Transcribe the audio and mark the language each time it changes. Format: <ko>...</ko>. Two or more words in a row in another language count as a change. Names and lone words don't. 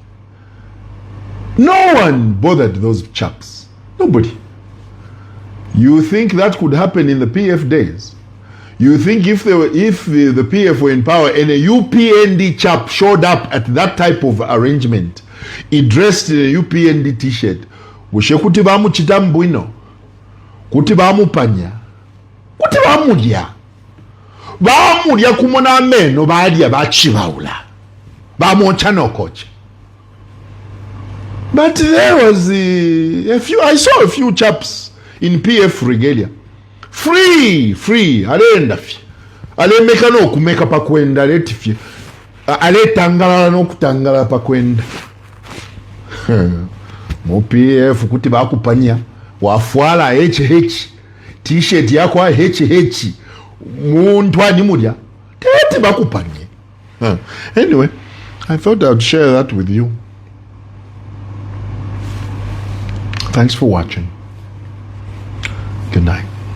<en>No one bothered those chaps. Nobody. You think that could happen in the PF days? You think if the PF were in power and a UPND chap showed up at that type of arrangement, he dressed in a UPND t-shirt,</en> <bem>wishe kuti bamuchita mbwino, kuti bamupanya, kuti bamulya kumona ameno balya bachibaula, bamoncha nokocha.</bem> <en>But there was I saw a few chaps in PF regalia.</en> <bem>Free, alenda fye. Alemeka n'okumeka pakwenda letifye. Aletangala n'okutangala pakwenda. Mu PF kuti bakupanya. Wafwala HH. T-shirt yako HH. Muntu animulya. Tete bakupanye.</bem> <en>Anyway, I thought I'd share that with you. Thanks for watching. Good night.</en>